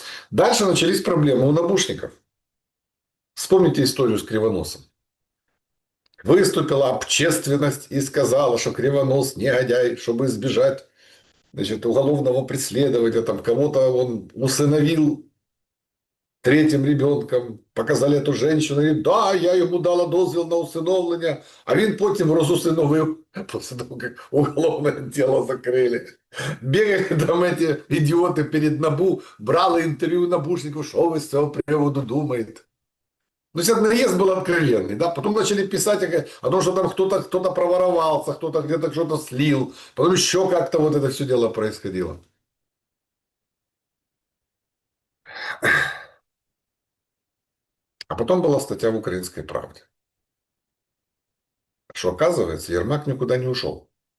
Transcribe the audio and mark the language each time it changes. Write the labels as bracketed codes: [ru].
[ru] Дальше начались проблемы у набушников. Вспомните историю с Кривоносом. Выступила общественность и сказала, что Кривонос негодяй, чтобы избежать уголовного преследования. Там кого-то он усыновил третьим ребенком, показали эту женщину, [uk] і да, я йому дала дозвіл на усиновлення, а він потім розусиновив, після того, як уголовне діло закрили. Бігали там [ru] эти [uk] ідіоти перед НАБУ, брали інтерв'ю у набушників, що ви з цього приводу думаєте. [ru] Ну, этот наезд был откровенный, да, потом начали писать о том, что там кто-то проворовался, кто-то где-то что-то слил, потом еще как-то вот это все дело происходило. А потом была статья в «Украинской правде», что, оказывается, Ермак никуда не ушел.